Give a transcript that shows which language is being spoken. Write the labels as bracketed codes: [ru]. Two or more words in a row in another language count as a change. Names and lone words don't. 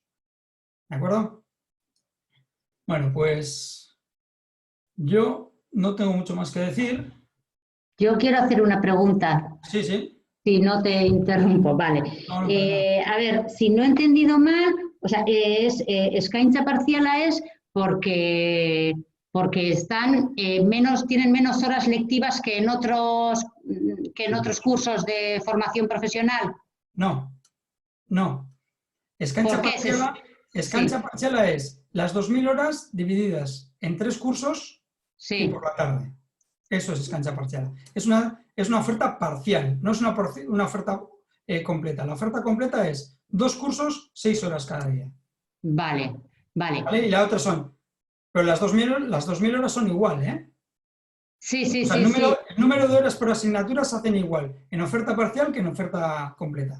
[es] ¿De acuerdo? Bueno, pues yo no tengo mucho más que decir. Yo quiero hacer una pregunta. Sí, sí. Si no te interrumpo, vale. No, no, a ver, si no he entendido mal, o sea, [eu] eskaintza partziala [es] es porque están tienen menos horas lectivas que en otros cursos de formación profesional. No. [eu] Eskaintza partziala [es] es las 2000 horas divididas en 3 cursos sí. Y por la tarde. Eso es [eu] eskaintza partziala. [es] Es una oferta parcial, no es una oferta completa. La oferta completa es 2 cursos, 6 horas cada día. Vale. Y la otra pero las 2000 horas son igual, ¿eh? Sí. O sea, el número de horas por asignatura se hacen igual en oferta parcial que en oferta completa.